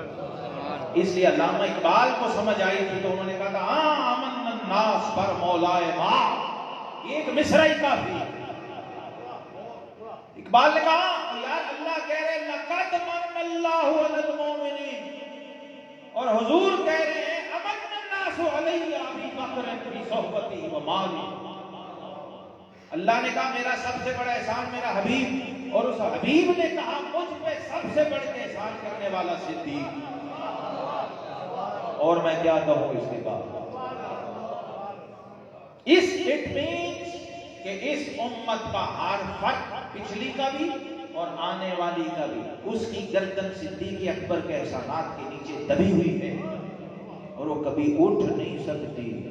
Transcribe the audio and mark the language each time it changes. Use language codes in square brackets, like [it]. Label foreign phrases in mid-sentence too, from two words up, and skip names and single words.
[ur] اس لیے علامہ اقبال کو سمجھ آئی تھی تو انہوں نے کہا تھا آمن الناس پر مولائے ماں، یہ ایک مصرع ہی کافی ہے. اقبال نے کہا یار اللہ کہہ رہے [ar] لقد من اللہ علی المؤمنین، [ur] اور حضور کہہ رہے ہیں [ar] امن الناس علی ابی بکر فی صحبتی و مالی. [ur] اللہ نے کہا میرا سب سے بڑا احسان میرا حبیب، اور اس حبیب نے کہا مجھ پہ سب سے بڑھ کے احسان کرنے والا صدیق. اور میں کیا کہوں اس کے بعد. [en] it means [ur] کہ اس امت کا ہر فرد پچھلی کا بھی اور آنے والی کا بھی اس کی گردن صدیق اکبر کے احسانات کے نیچے دبی ہوئی ہے اور وہ کبھی اٹھ نہیں سکتی.